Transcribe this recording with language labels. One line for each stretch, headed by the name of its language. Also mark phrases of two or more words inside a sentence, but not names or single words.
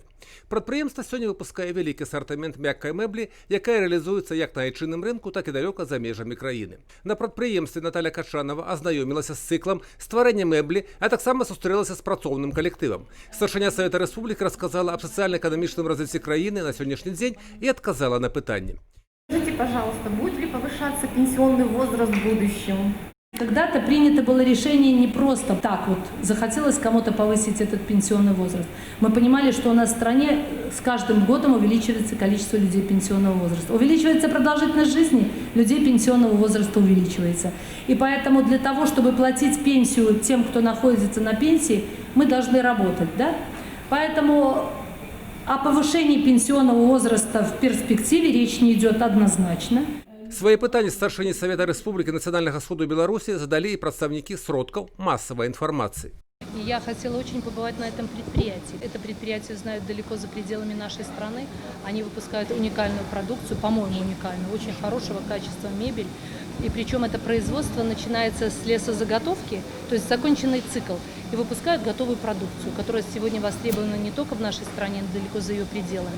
Belarusian: Прадпрыемства сёння выпускае вялікі асартымент мяккай мэблі, якая рэалізуецца як на айчынным рынку, так і далёка за межамі краіны. На прадпрыемстве Наталья Качанова азнаёмілася з цыклам стварэння мэблі, а таксама сустрэлася з працоўным калектывам. Старшыня Савета Рэспублікі расказала аб сацыяльна-эканамічным развіцці краіны на сённяшні дзень і адказала на пытанне.
Russian: Скажите, пожалуйста, будет ли повышаться пенсионный возраст в будущем? Когда-то принято было решение не просто так вот, захотелось кому-то повысить этот пенсионный возраст. Мы понимали, что у нас в стране с каждым годом увеличивается количество людей пенсионного возраста. Увеличивается продолжительность жизни, людей пенсионного возраста увеличивается. И поэтому для того, чтобы платить пенсию тем, кто находится на пенсии, мы должны работать, да? Поэтому о повышении пенсионного возраста в перспективе речь не идет однозначно.
Belarusian: Свои пытанні старшыні Савета Рэспублікі Нацыянальнага сходу Беларусі задалі і прадстаўнікі сродкаў
Russian: массовой информации. Я хотела очень побывать на этом предприятии. Это предприятие знают далеко за пределами нашей страны. Они выпускают уникальную продукцию, по-моему, уникальную, очень хорошего качества мебель. И причем это производство начинается с лесозаготовки, то есть законченный цикл, и выпускают готовую продукцию, которая сегодня востребована не только в нашей стране, но далеко за ее пределами.